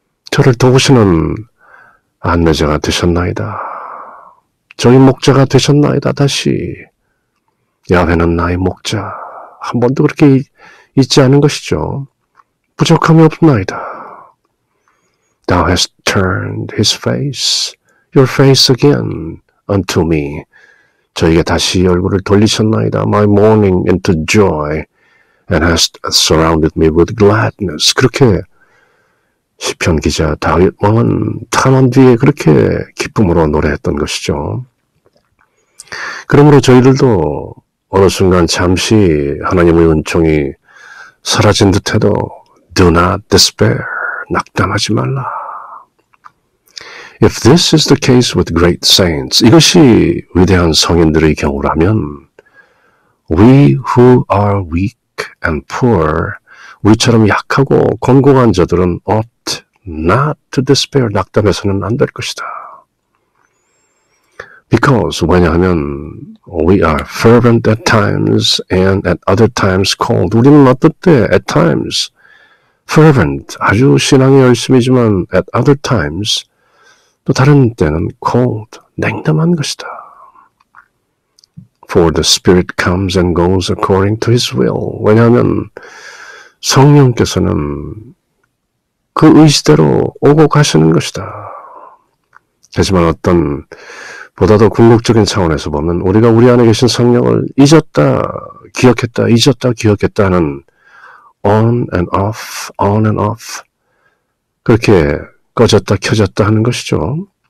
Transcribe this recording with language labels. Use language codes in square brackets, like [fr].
[ko] 저를 도우시는 안내자가 되셨나이다. 저희 목자가 되셨나이다. 다시 야훼는 나의 목자. 한 번도 그렇게 잊지 않은 것이죠. 부족함이 없나이다. [en] Thou hast turned your face again unto me. [ko] 저에게 다시 얼굴을 돌리셨나이다. [en] My mourning into joy, and hast surrounded me with gladness. [ko] 그렇게 시편 기자 다윗 왕은 탄원 뒤에 그렇게 기쁨으로 노래했던 것이죠. 그러므로 저희들도 어느 순간 잠시 하나님의 은총이 사라진 듯해도 [en] Do not despair. [ko] 낙담하지 말라. [en] If this is the case with great saints, [ko] 이것이 위대한 성인들의 경우라면 [en] we who are weak and poor, [ko] 우리처럼 약하고 곤고한 자들은 [en] ought not to despair, [ko] 낙담해서는 안 될 것이다. 왜냐하면 [en] we are fervent at times and at other times cold. [ko] 우리는 어떨 때 [en] at times fervent, [ko] 아주 신앙이 열심이지만 [en] at other times [ko] 또 다른 때는 cold, 냉담한 것이다. [en] For the Spirit comes and goes according to His will. [ko] 왜냐하면 성령께서는 그 의지대로 오고 가시는 것이다. 하지만 어떤 보다 더 궁극적인 차원에서 보면 우리가 우리 안에 계신 성령을 잊었다, 기억했다, 잊었다, 기억했다 하는 [en] on and off [ko] 그렇게 꺼졌다, 켜졌다 하는 것이죠.